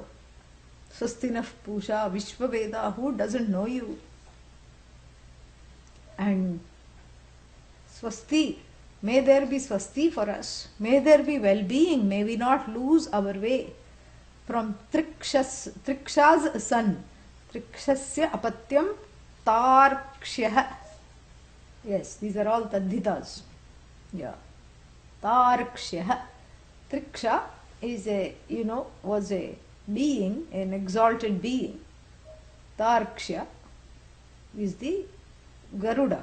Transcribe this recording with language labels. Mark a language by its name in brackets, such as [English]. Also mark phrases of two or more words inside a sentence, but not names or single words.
[Sanskrit] Swastinah Pusha Vishwaveda, [English] who doesn't know you? And Swasti, may there be Swasti for us. May there be well-being. May we not lose our way from Triksha's son. [Sanskrit] Trikshasya apatyam Tarkshyah. [English] Yes, these are all Tadhitas. Yeah. Tarkshyah. Triksha is was a being, an exalted being. Tarkshya is the Garuda.